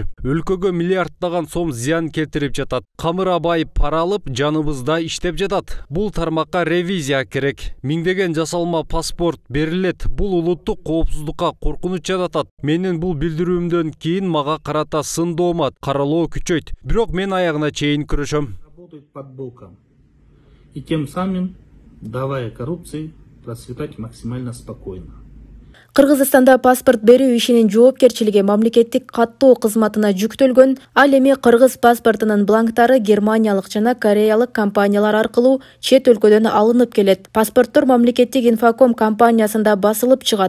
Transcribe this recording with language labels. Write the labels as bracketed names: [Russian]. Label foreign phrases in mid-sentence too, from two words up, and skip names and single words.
[Kyrgyz] Өлкөгө миллиарддаган сом зыян келтирип жатат. Камырабай пара алып, жаныбызда иштеп жатат. Бул тармакка ревизия керек. Миңдеген жасалма паспорт берилет. Бул улуттук коопсуздукка коркунуч жаратат. Менин бул билдирүүмдөн кийин мага карата сындоомат, каралоо күчөйт. Бирок мен аягына чейин күрөшөм. [Russian] Работают под боком. И тем самым давая коррупции процветать максимально спокойно. [Kyrgyz] Кыргызстанда паспорт берүү ишинин жоопкерчилиги мамлекеттик каттоо кызматына жүктөлгөн. Ал эми кыргыз паспортунун бланктары германиялык жана кореялык компаниялар аркылуу чет өлкөдөн алынып келет. Паспорттор мамлекеттик инфоком компаниясында басылып чыгат.